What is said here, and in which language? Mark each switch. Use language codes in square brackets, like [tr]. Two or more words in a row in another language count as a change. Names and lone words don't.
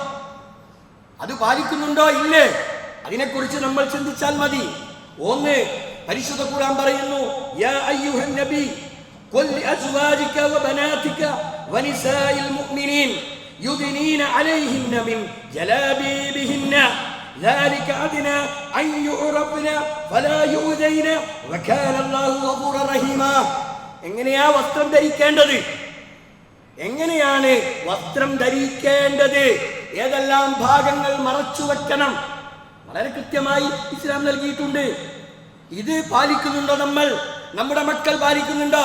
[ml] അത് പാലിക്കുന്നുണ്ടോ ഇല്ലേ? അതിനെക്കുറിച്ച് നമ്മൾ ചിന്തിച്ചാൽ മതി. ഒന്ന്, പരിശുദ്ധ ഖുർആൻ പറയുന്നു, [ar] يا أيها النبي قل لأزواجك وبناتك ونساء المؤمنين يدنين عليهن من جلابيبهن ذلك أدنى أن يعرفن فلا يؤذين وكان الله غفورا رحيما. [ml] എങ്ങനെയാ വസ്ത്രം ധരിക്കേണ്ടത്? എങ്ങനെയാണ് വസ്ത്രം ധരിക്കേണ്ടത്? ഏതെല്ലാം ഭാഗങ്ങൾ മറച്ചു വെക്കണം? വളരെ കൃത്യമായി ഇസ്ലാം നൽകിയിട്ടുണ്ട്. ഇത് പാലിക്കുന്നുണ്ടോ നമ്മൾ? നമ്മുടെ മക്കൾ പാലിക്കുന്നുണ്ടോ?